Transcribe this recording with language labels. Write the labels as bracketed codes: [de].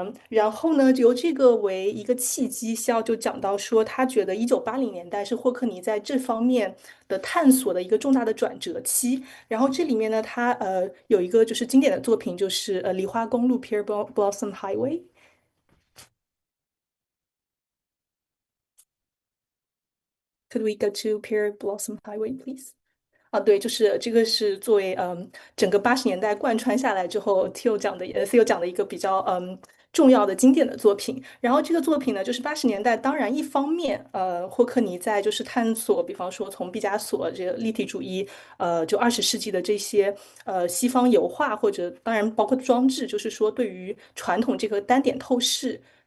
[zh] 然后呢，由这个为一个契机，西奥就讲到说，他觉得1980年代是霍克尼在这方面的探索的一个重大的转折期。然后这里面呢，他有一个就是经典的作品，就是梨花公路 （Pear Blossom Highway）。 [en] Could we go to Pear Blossom Highway, please? [zh] 对，就是这个是作为整个80年代贯穿下来之后，Théo 讲的一个比较重要的经典的作品。然后这个作品呢，就是80年代，当然一方面霍克尼在就是探索，比方说从毕加索这个立体主义，就20世纪的这些西方油画，或者当然包括装置，就是说对于传统这个单点透视。